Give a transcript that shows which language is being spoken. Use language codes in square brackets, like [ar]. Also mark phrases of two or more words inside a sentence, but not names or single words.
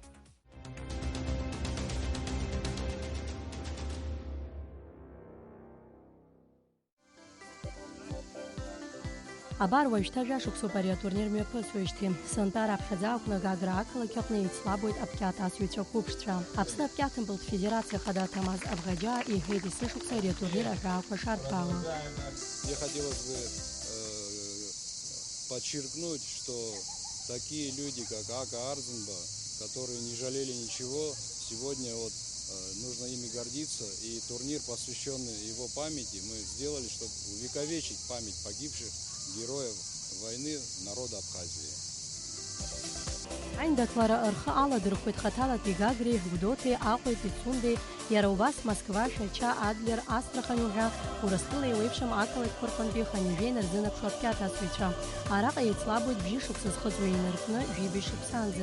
[ab] Абар уажәшьҭа жәашықәсоуп ари атурнир мҩаԥысуеижьҭеи. Сынтәа раԥхьаӡа аҟны Гагра ақалақь аҟны еицлабуеит Аԥқьаҭ асыҩцәа қәыԥшцәа. Аԥсны Аԥқьаҭымпылтә федерациа хада Ҭамаз Абӷаџьиа иҳәеит есышықәса ари атурнир аҳәаақәа шарҭәаауа. [ru] Мне хотелось бы подчеркнуть, что такие люди, как Ака Арӡынба, которые не жалели ничего, сегодня вот нужно ими гордиться. И турнир, посвященный его памяти, мы сделали, чтобы увековечить память погибших героев войны народа Абхазии. [ab] Аиндаҭлара рхы аладырхәеит Хаҭалатәи Гагреи, Гәдоуҭеи, Аҟәеи, Пицундеи, иара убас Москва, Шәача, Адлер, Астрахани уҳәа Урыстәыла еиуеиԥшым ақалақьқәа рҟынтәи ханҩажәа инарзынарԥшуа Аԥқьаҭ асыҩцәа. Араҟа еицлабуеит бжьышықәса зхыҵуа инаркны жәибаҩ шықәсанӡа.